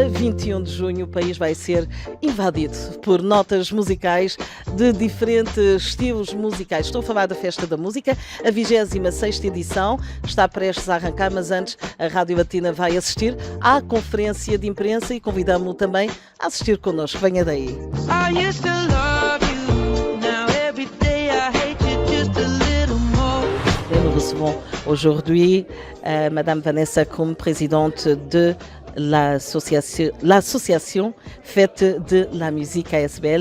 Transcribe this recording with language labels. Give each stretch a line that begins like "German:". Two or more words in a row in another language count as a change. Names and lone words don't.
Portuguese: 21 de junho o país vai ser invadido por notas musicais de diferentes estilos musicais. Estou a falar da Festa da Música, a 26ª edição está prestes a arrancar, mas antes a Rádio Latina vai assistir à conferência de imprensa e convidamos-o também a assistir connosco. Venha daí.
French: Nous recevons aujourd'hui Madame Vanessa Krum, présidente de l'association Fête de la musique ASBL.